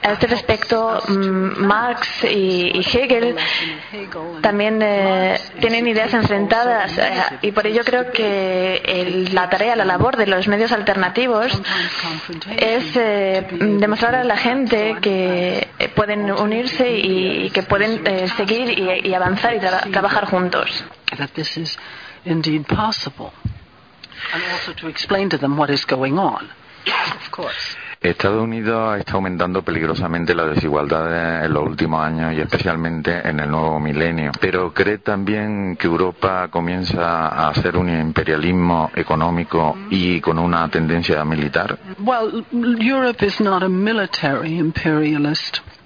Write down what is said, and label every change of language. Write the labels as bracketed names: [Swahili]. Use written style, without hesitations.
[Spanish] A este respecto, Marx y Hegel también tienen ideas enfrentadas y por ello creo que la labor de los medios alternativos es demostrar a la gente que pueden unirse y que pueden seguir y avanzar y trabajar juntos. [English] That this is indeed possible. And also to explain to them what is going on, of course. [Spanish] Estados Unidos está aumentando peligrosamente la desigualdad en los últimos años y especialmente en el nuevo milenio. ¿Pero cree también que Europa comienza a hacer un imperialismo económico y con una tendencia militar? [English] Well, Europe is not a military imperialist.